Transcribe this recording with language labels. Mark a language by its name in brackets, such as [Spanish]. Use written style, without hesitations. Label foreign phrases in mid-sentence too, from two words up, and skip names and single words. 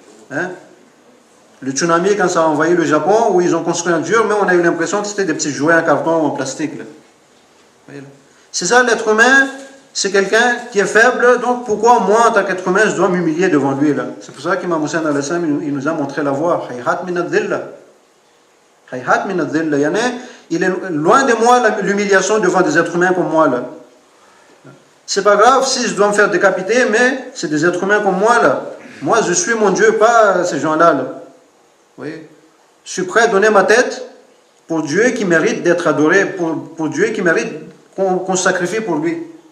[French] Le tsunami, quand ça a envahi le Japon, où ils ont construit un dur, mais on a eu l'impression que c'était des petits jouets en carton ou en plastique. Là. C'est ça, l'être humain, c'est quelqu'un qui est faible, donc pourquoi moi, en tant qu'être humain, je dois m'humilier devant lui là? C'est pour ça qu'Imam Hussein al-Islam, il nous a montré la voie. [Arabic] هيهات من الذلة. هيهات من الذلة. [French] Il est loin de moi l'humiliation devant des êtres humains comme moi là. C'est pas grave si je dois me faire décapiter, mais c'est des êtres humains comme moi là. Moi, je suis mon Dieu, pas ces gens-là. Là. Vous voyez? Je suis prêt à donner ma tête pour Dieu qui mérite d'être adoré, pour Dieu qui mérite qu'on se sacrifie pour lui.